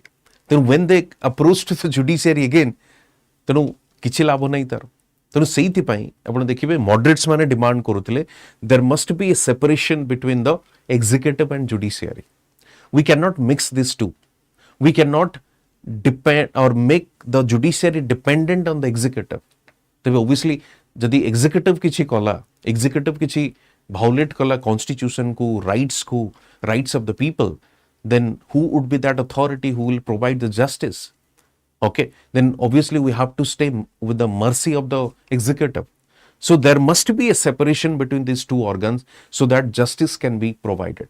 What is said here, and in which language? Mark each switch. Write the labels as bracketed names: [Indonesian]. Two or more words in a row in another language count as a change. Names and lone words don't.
[English] Then when they approach to the judiciary again, [Odia] ତେଣୁ କିଛି ଲାଭ ନାହିଁ ତାର। ତେଣୁ ସେଇଥିପାଇଁ ଆପଣ ଦେଖିବେ ମଡରେଟ୍ସ ମାନେ ଡିମାଣ୍ଡ କରୁଥିଲେ [English] there must be a separation between the executive and judiciary. We cannot mix these two. We cannot depend or make the judiciary dependent on the executive. ତେବେ obviously ଯଦି executive [Odia] କିଛି କଲା, [English] executive କିଛି violate kala constitution ku, rights of the people, then who would be that authority who will provide the justice? Okay, then obviously we have to stay with the mercy of the executive. So there must be a separation between these two organs so that justice can be provided.